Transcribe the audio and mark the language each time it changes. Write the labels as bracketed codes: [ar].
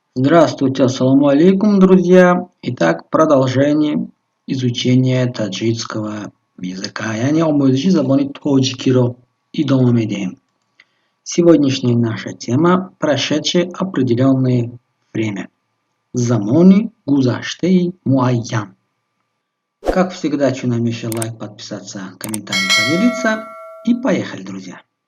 [ru] Здравствуйте, ассаламу алейкум, друзья. Итак, продолжение изучения таджикского языка. [tg] Яъни омӯзиши забони тоҷикиро идома медиҳем. [ru] Сегодняшняя наша тема – прошедшее определенное время. [tg] Замони гузаштаи муайян. [ru] Как всегда, [tg] чунамиша [ru] лайк, подписаться, комментарий, поделиться. И поехали, друзья.